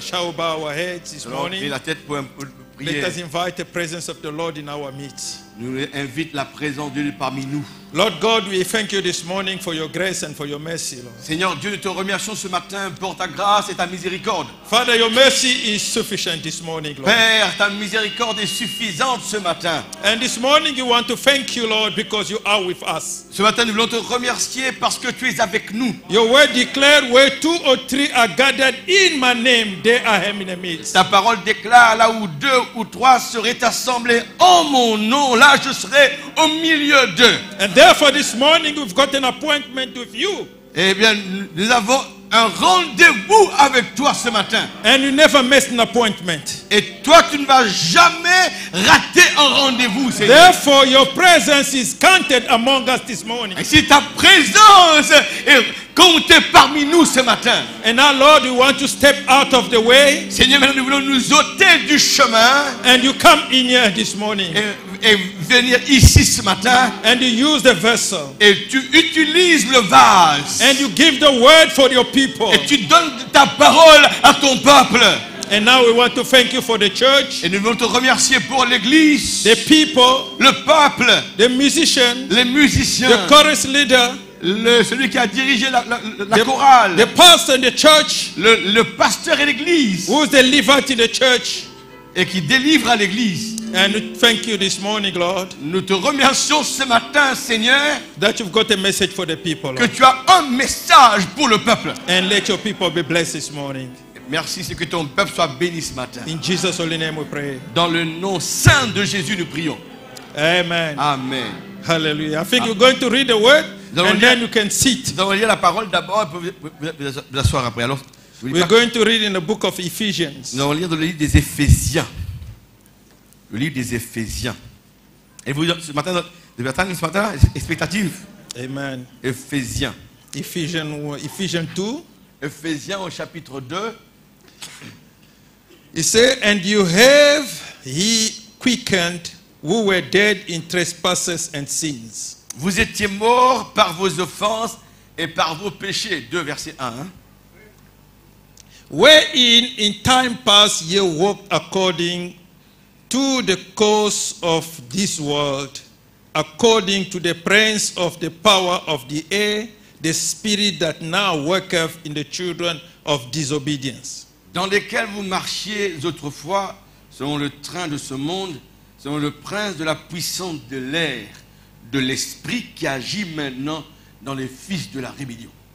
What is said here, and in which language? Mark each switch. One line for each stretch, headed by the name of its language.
English: Shall we bow our heads this morning?
French: La tête pour prier.
English: Let us invite the presence of the Lord in our midst.
French: Nous invite la présence de Dieu parmi nous.
English: Lord God, we thank you this morning for your grace and for your mercy, Lord.
French: Seigneur Dieu, nous te remercions ce matin pour ta grâce et ta miséricorde.
English: Father, your mercy is sufficient this morning, Lord.
French: Père, ta miséricorde est suffisante ce matin.
English: And this morning we want to thank you, Lord, because you are with us.
French: Ce matin, nous voulons te remercier parce que tu es avec nous.
English: Your word declared, where 2 or 3 are gathered in my name, there I am in the midst.
French: Ta parole déclare, là où 2 ou 3 seraient assemblés en mon nom, là je serai au milieu d'eux.
English: And therefore this morning we've got an appointment with you.
French: Eh bien, nous avons un rendez-vous avec toi ce matin.
English: And you never miss an appointment.
French: Et toi, tu ne vas jamais rater un rendez-vous, Seigneur.
English: Therefore, your presence is counted among us this morning.
French: Et si ta présence est comptée parmi nous ce matin.
English: And now, Lord, we want to step out of the way.
French: Seigneur, maintenant nous voulons nous ôter du chemin.
English: And you come in here this morning.
French: Et venir ici ce matin.
English: And you use the vessel.
French: Et tu utilises le vase.
English: And you give the word for your people.
French: Et tu donnes ta parole à ton peuple.
English: And now we want to thank you for the church.
French: Et nous voulons te remercier pour l'église.
English: The people.
French: Le peuple.
English: The musicians.
French: Les musiciens.
English: The chorus leader.
French: Celui qui a dirigé la chorale.
English: The pastor in the church.
French: Le pasteur et l'église.
English: Who's the Levite in the church.
French: Et qui délivre à l'église.
English: And we thank you this morning, Lord.
French: Nous te remercions ce matin, Seigneur,
English: that you've got a message for the people, Lord.
French: Que tu as un message pour le peuple.
English: And let your people be blessed this morning.
French: Merci, c'est que ton peuple soit béni ce matin.
English: In Jesus' holy name we pray.
French: Dans le nom saint de Jésus, nous prions.
English: Amen.
French: Amen.
English: Hallelujah. I think you're going to read the word and then you can sit.
French: Nous allons lire la parole d'abord et puis vous asseoir après. Alors,
English: we're going to read in the book of Ephesians.
French: Nous allons lire dans le livre des Éphésiens. Le livre des Éphésiens. Et vous, ce matin, expectative. Amen. Éphésiens.
English: Ephesians 2.
French: Éphésiens au chapitre 2.
English: He said, and you have he quickened who were dead in trespasses and sins.
French: Vous étiez morts par vos offenses et par vos péchés. 2 verset 1.
English: Wherein in time past ye walked according to the course of this world, according to the prince of the power of the air, the spirit that now worketh in the children of disobedience.
French: Dans lesquels vous marchiez autrefois, selon le train de ce monde, selon le prince de la puissance de l'air, de l'esprit qui agit maintenant dans les fils de la rébellion.